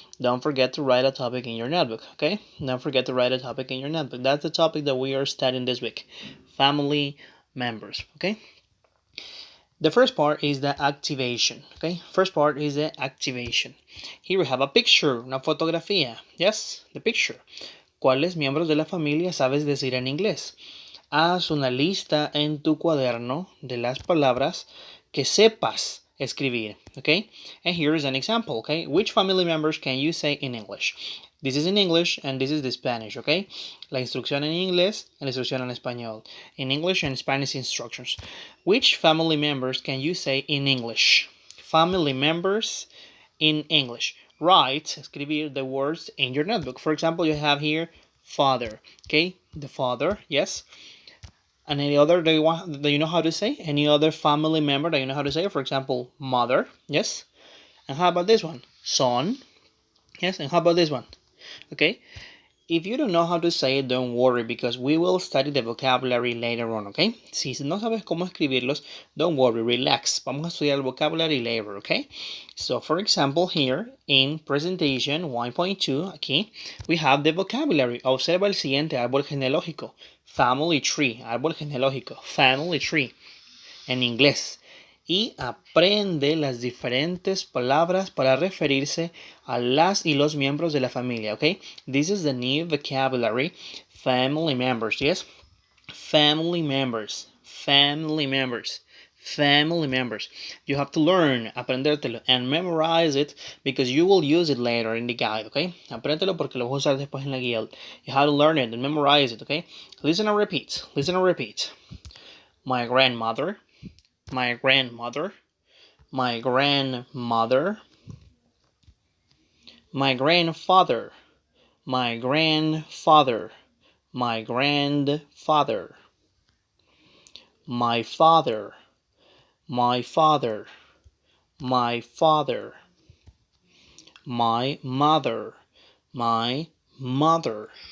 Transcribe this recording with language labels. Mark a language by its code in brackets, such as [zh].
[en] Don't forget to write a topic in your notebook, okay? Don't forget to write a topic in your notebook. That's the topic that we are studying this week: family members, okay? The first part is the activation, okay? First part is the activation. Here we have a picture, [es] una fotografía. [en] Yes, the picture. [es] ¿Cuáles miembros de la familia sabes decir en inglés? Haz una lista en tu cuaderno de las palabras que sepas escribir, okay? [en] And here is an example, okay? Which family members can you say in English? This is in English and this is the Spanish, okay? [es] La instrucción en inglés y la instrucción en español. [en] In English and Spanish instructions. Which family members can you say in English? Family members in English. Write, escribir the words in your notebook. For example, you have here father, okay? The father, yes. And any other that you know how to say? Any other family member that you know how to say? For example, mother, yes. And how about this one? Son, yes. And how about this one? Okay. If you don't know how to say it, don't worry, because we will study the vocabulary later on, okay? [es] Si no sabes cómo escribirlos, [en] don't worry, relax. [es] Vamos a estudiar el vocabulary [en] later, okay? So, for example, here in presentation 1.2, aquí, we have the vocabulary. [es] Observa el siguiente árbol genealógico. [en] Family tree, [es] árbol genealógico. [en] Family tree, [es] en inglés. Y aprende las diferentes palabras para referirse a las y los miembros de la familia, okay? [en] This is the new vocabulary. Family members, yes? Family members, family members, family members. You have to learn, aprendértelo, and memorize it because you will use it later in the guide, okay? [es] Apréndelo porque lo vas a usar después en la guía. [en] You have to learn it and memorize it, okay? Listen and repeat, listen and repeat. My grandmother, my grandmother, my grandmother, my grandfather, my grandfather, my grandfather, my father, my father, my father, my mother, my mother,